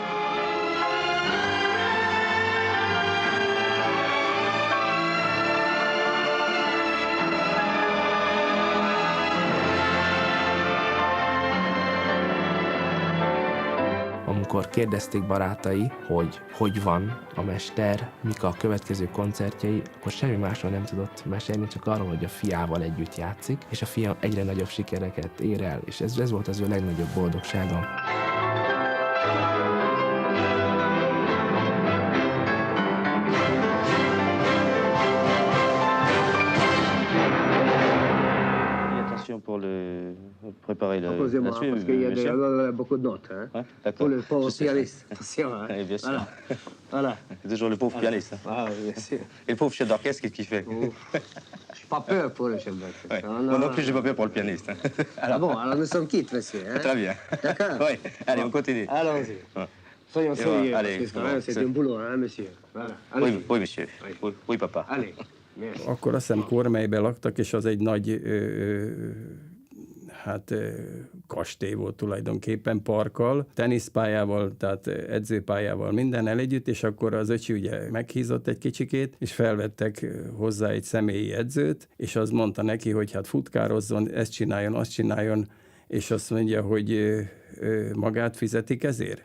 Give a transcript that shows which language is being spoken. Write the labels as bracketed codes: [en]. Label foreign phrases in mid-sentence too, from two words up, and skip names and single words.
[hu] Amikor kérdezték barátai, hogy van a mester, mik a következő koncertjei, akkor semmi másról nem tudott mesélni, csak arról, hogy a fiával együtt játszik, és a fia egyre nagyobb sikereket ér el, és ez volt az ő legnagyobb boldogsága. [fr] Pour préparer le... Posez-moi, parce qu'il y a beaucoup de notes. Hein. Ouais, d'accord. Pour le pauvre pianiste. Attention. Hein. Oui, bien sûr. Voilà. Voilà. C'est toujours le pauvre pianiste. Hein. Ah, bien sûr. Et le pauvre chef d'orchestre, qu'est-ce qu'il fait? J'ai pas peur pour le chef d'orchestre. Ouais. Moi non plus, j'ai pas peur pour le pianiste. Alors, bon, alors nous sommes quittes, monsieur. Hein. Très bien. D'accord. Oui, allez, on continue. Allons-y. Ouais. Soyons sérieux, allez, parce que quand même, c'est un boulot, hein, monsieur. Voilà. Oui, monsieur. Oui, papa. Allez. Merci. [hu] Akkor azt hiszem Kormelybe laktak, és az egy nagy kastély volt tulajdonképpen, parkkal, teniszpályával, tehát edzőpályával, mindennel együtt, és akkor az öcsi ugye meghízott egy kicsikét, és felvettek hozzá egy személyi edzőt, és az mondta neki, hogy hát futkározzon, ezt csináljon, azt csináljon, és azt mondja, hogy magát fizetik ezért?